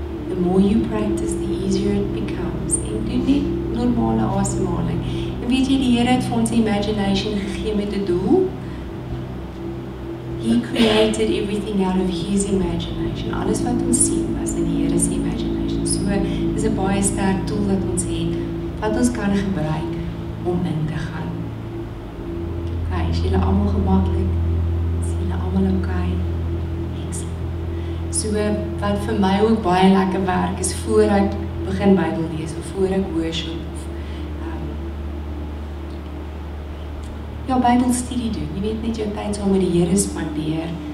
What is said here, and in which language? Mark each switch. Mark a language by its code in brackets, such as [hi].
[en] The more you practice, the easier it becomes. [af] En doen net normale asemhaling. En weet jy, die Here het vir ons imagination gegee met 'n doel. [en] He created everything out of His imagination. [af] Alles wat ons sien was in die Here se imagination. So, dis 'n baie sterk tool wat ons het, wat ons kan gebruik om in te gaan. Okay, is julle almal gemaklik? Is julle almal okay? So, wat vir my ook baie lekker werk, is voor ek begin Bybel lees, of voor ek worship, of ja, Bybelstudie doen. Jy weet net jou tyd saam met die Here spandeer.